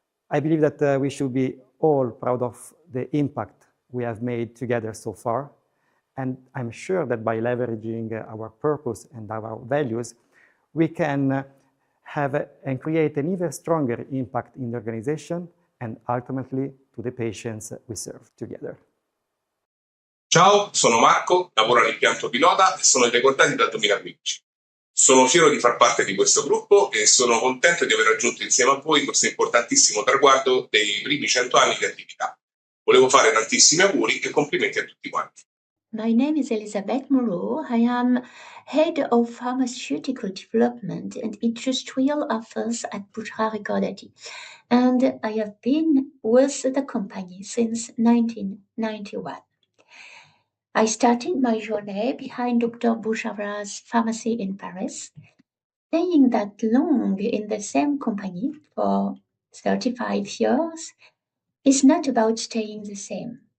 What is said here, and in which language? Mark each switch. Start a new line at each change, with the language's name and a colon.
English: I believe that we should be all proud of the impact we have made together so far, and I'm sure that by leveraging our purpose and our values, we can have and create an even stronger impact in the organization and ultimately to the patients we serve together.
Italian: Ciao, sono Marco, lavoro all'impianto pilota e sono ai Recordati dal 2015. Sono fiero di far parte di questo gruppo e sono contento di aver raggiunto insieme a voi questo importantissimo traguardo dei primi 100 anni di attività. Volevo fare tantissimi auguri e complimenti a tutti quanti.
English: My name is Elizabeth Moreau. I am Head of Pharmaceutical Development and Industrial Affairs at Bushra Recordati, and I have been with the company since 1991. I started my journey behind Dr. Bouchara's pharmacy in Paris, staying that long in the same company for 35 years is not about staying the same.